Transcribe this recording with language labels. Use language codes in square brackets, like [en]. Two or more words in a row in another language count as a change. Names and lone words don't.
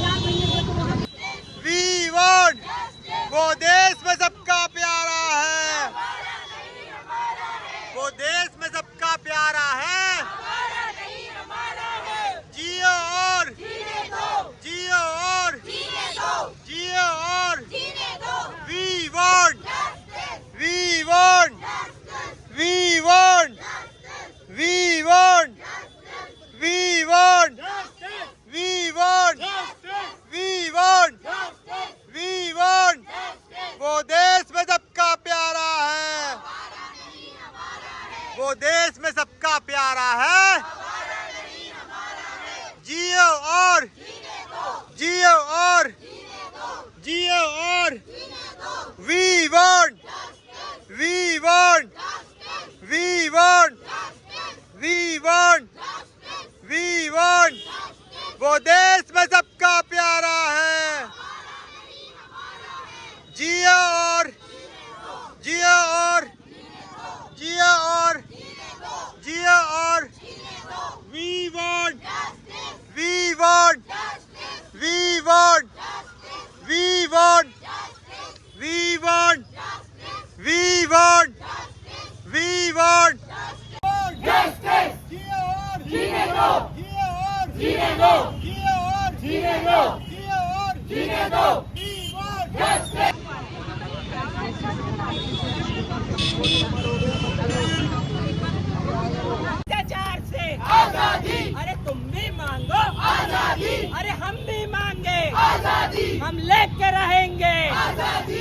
[hi] वो देश में सबका प्यारा है, वो देश में सबका प्यारा है। जियो और जियो और जियो और [en] We want, we want, we want, we want, we want, we want, we want, we want। [hi] वो देश में सबका प्यारा है, वो देश में सबका प्यारा है। जियो और जियो और जियो और [en] We want, we want, we want, we want, we want। [hi] वो देश में सबका प्यारा है। जियो और जियो और जियो और जियो और [en] We want, we want, we want, we want, we want, we want, we want justice। [hi] जियो और जीने दो, जियो और जीने दो, जियो और जीने दो, जियो और जीने दो। [en] We want justice। [hi] भ्रष्टाचार से आजादी, अरे तुम भी मांगो आजादी, अरे हम भी मांगे आजादी, हम लेकर रहेंगे आजादी।